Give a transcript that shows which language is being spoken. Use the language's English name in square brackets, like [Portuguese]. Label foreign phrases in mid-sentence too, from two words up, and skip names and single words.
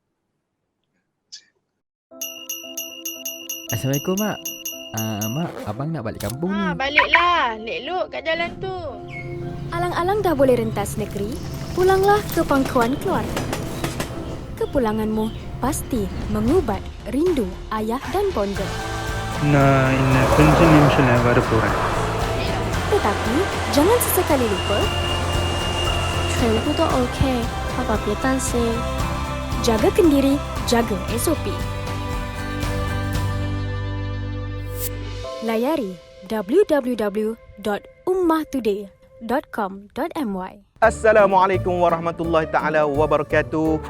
[Malay] Assalamualaikum, Mak. Mak, abang nak balik kampung ni. Baliklah. Lelok kat jalan tu. Alang-alang dah boleh rentas negeri, pulanglah ke pangkuan keluarga. Kepulanganmu pasti mengubat rindu ayah dan bonda. [Tamil] நான் இன்னும் கொஞ்ச நிமிஷம் வரப்போறேன். [Malay] Tetapi jangan sesekali lupa, [Chinese] 全部都 OK， 爸爸别担心。 [Malay] jaga kendiri, jaga SOP. Layari www.ummahtoday.com.my. [Arabic] السلام عليكم ورحمة الله تعالى وبركاته.